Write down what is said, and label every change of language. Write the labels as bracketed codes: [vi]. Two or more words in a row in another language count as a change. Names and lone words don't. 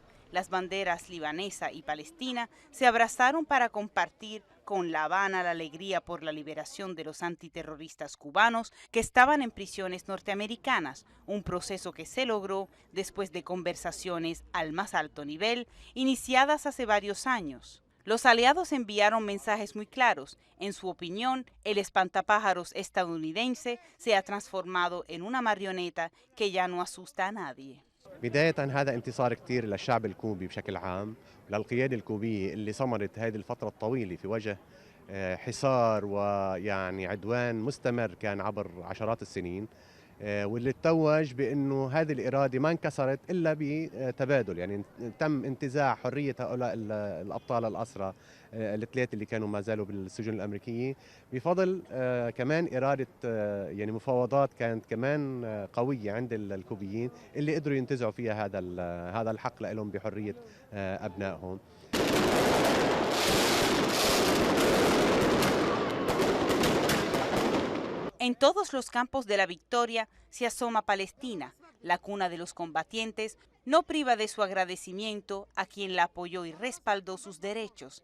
[es] Las banderas libanesa y palestina se abrazaron para compartir con La Habana la alegría por la liberación de los antiterroristas cubanos que estaban en prisiones norteamericanas, un proceso que se logró después de conversaciones al más alto nivel iniciadas hace varios años. Los aliados enviaron mensajes muy claros. En su opinión, el espantapájaros estadounidense se ha transformado en una marioneta que ya no asusta a nadie. [ar] بداية هذا انتصار كتير للشعب الكوبي بشكل عام، للقيادة الكوبية اللي صمدت هذه الفترة الطويلة في وجه حصار ويعني عدوان مستمر كان عبر عشرات السنين، واللي اتوج بانه هذه الاراده ما انكسرت الا بتبادل، يعني تم انتزاع حريه هؤلاء الابطال الاسرى الثلاثه اللي كانوا ما زالوا بالسجون الامريكيه بفضل كمان اراده يعني مفاوضات كانت كمان قويه عند الكوبيين اللي قدروا ينتزعوا فيها هذا الحق لهم بحريه ابنائهم. [es] En todos los campos de la victoria se asoma Palestina, la cuna de los combatientes, no priva de su agradecimiento a quien la apoyó y respaldó sus derechos.